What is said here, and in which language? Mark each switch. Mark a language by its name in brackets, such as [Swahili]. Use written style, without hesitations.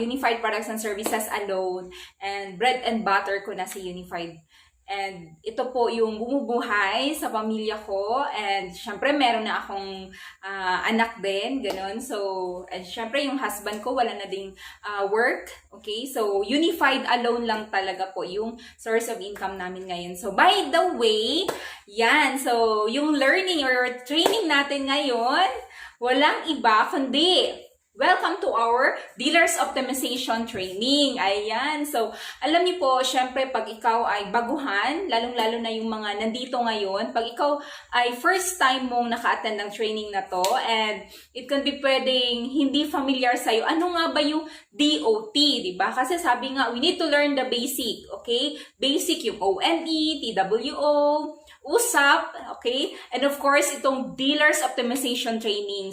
[English] Unified Products and Services alone. And bread and butter [Filipino] ko na si [English] Unified. [Filipino] And ito po yung bumubuhay sa pamilya ko. And syempre meron na akong anak din, ganun. So, and syempre yung husband ko wala na ding work. Okay, so Unified alone lang talaga po yung [English] source of income [Filipino] namin ngayon. So, by the way, yan. So, yung learning or training natin ngayon, walang iba kundi [English] welcome to our Dealers Optimization Training. [Filipino] Ayan. So, alam niyo po, syempre, pag ikaw ay baguhan, lalong-lalo na yung mga nandito ngayon, pag ikaw ay first time mong naka-attend ng training na to, and it can be pwedeng hindi familiar sa'yo, ano nga ba yung DOT, diba? Kasi sabi nga, [English] we need to learn the basic, okay? Basic yung ONE, TWO, USAP, okay? And of course, [Filipino] itong [English] Dealers Optimization Training.